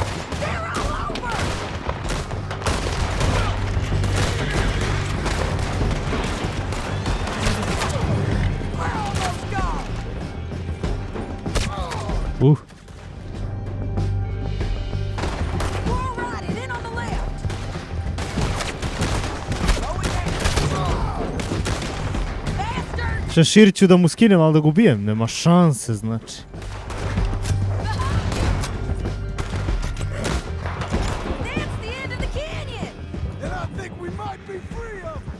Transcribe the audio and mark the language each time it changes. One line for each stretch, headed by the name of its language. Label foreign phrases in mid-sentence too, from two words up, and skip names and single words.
English: They're all over. We're almost gone. We're all right, and in on the left. Going down. Bastard!
Serbian: Šešir ću da mu skinem, ali da ga ubijem. Nema šanse, znači.
English: That's the end of the canyon. And I think we might be free of them.